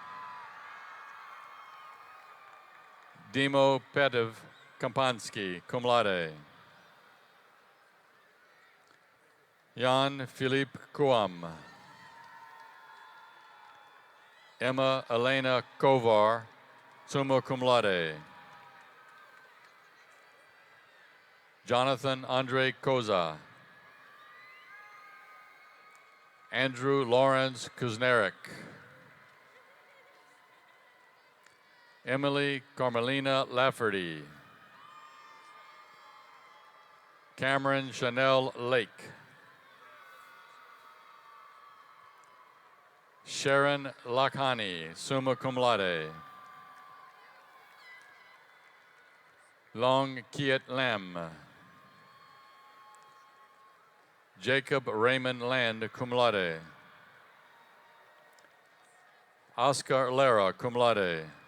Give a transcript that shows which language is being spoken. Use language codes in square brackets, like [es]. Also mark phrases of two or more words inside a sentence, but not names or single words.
[en] Dimo Petiv Kampansky, [la] cum laude. [en] Jan Philippe Kuam. Emma Elena Kovar, [la] summa cum laude. [en] Jonathan Andre Koza. Andrew Lawrence Kuznarek. Emily Carmelina Lafferty. Cameron Chanel Lake. Sharon Lakhani, [la] summa cum laude. [en] Long Kiet Lam. Jacob Raymond Land, [la] cum laude. [en] Oscar Lara, [la] cum laude.